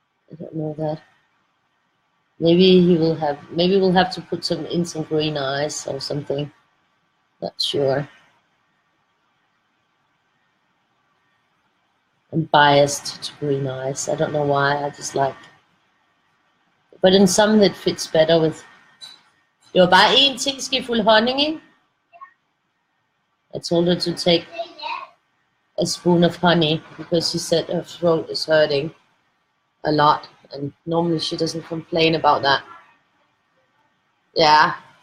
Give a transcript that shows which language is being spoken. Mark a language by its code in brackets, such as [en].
[en] I don't know that. Maybe we'll have to put in some green eyes or something. Not sure. I'm biased to green eyes. I don't know why, I just like. But in some it fits better with. [da] Det var bare en teskefuld honning, ikke? [en] I told her to take a spoon of honey because she said her throat is hurting. a lot, and normally she doesn't complain about that. Yeah.